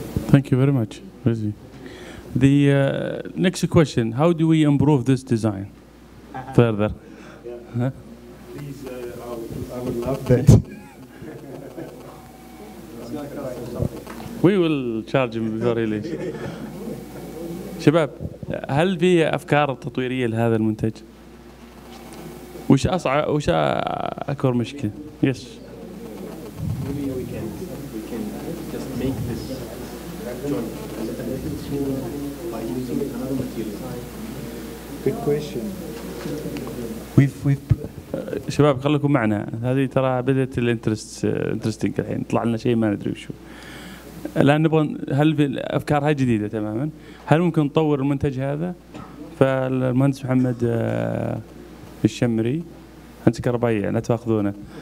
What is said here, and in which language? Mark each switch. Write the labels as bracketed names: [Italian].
[English] Thank you very much, Rizzi. The next question, how do we improve this design further? Huh? Please, I would love that. We will charge him before he leaves. [Arabic] شباب، هل في أفكار تطويرية لهذا المنتج؟ وش أكبر مشكلة؟ [English] Yes. Maybe we can just make this joint a little bit smaller by using another material. Good question. [Arabic] شباب خليكم معنا، هذه ترى بدأت الانترستنج الحين، طلع لنا شيء ما ندري وشو. الآن نبغى، هل في الأفكار هاي جديدة تماما؟ هل ممكن نطور المنتج هذا؟ فالمهندس محمد الشمري، مهندس كهربائي، لا تاخذونه.